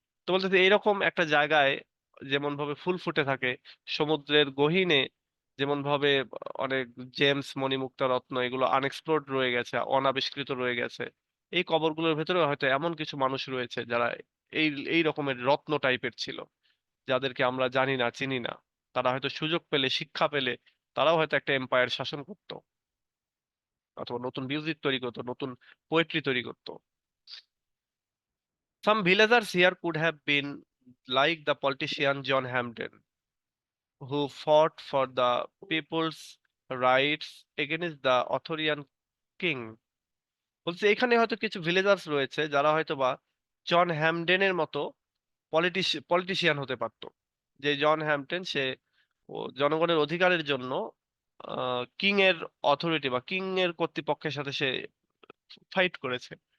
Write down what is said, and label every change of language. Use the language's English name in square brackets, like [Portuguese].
[Bangla] তো বলতে এইরকম একটা জায়গায় যেমন ভাবে ফুল ফুটে থাকে, সমুদ্রের গহীনে যেমন ভাবে অনেক জেমস মণিমুক্তা রত্ন এগুলো আনএক্সপ্লোরড রয়ে গেছে, অনাবিষ্কৃত রয়ে গেছে, এই কবরগুলোর ভেতরে হয়তো এমন কিছু মানুষ রয়েছে যারা এই এই রকমের রত্ন টাইপের ছিল, যাদেরকে আমরা জানি না, চিনি না। তারা হয়তো সুযোগ পেলে, শিক্ষা পেলে, তারাও হয়তো একটা এম্পায়ার শাসন করতো, অথবা নতুন মিউজিক তৈরি করতো, নতুন পোয়েট্রি তৈরি করতো। [English] Some villagers here could have been like the politician John Hampden, who fought for the people's rights against the Arthurian king. [Bangla] বলছে এখানে হয়তো কিছু ভিলেজার্স রয়েছে যারা হয়তো বা জন হ্যামডেনের মতো পলিটিশিয়ান হতে পারতো। যে জন হ্যামডেন সে জনগণের অধিকারের জন্য কিং এর অথরিটি বা কিং এর কর্তৃপক্ষের সাথে সে ফাইট করেছে।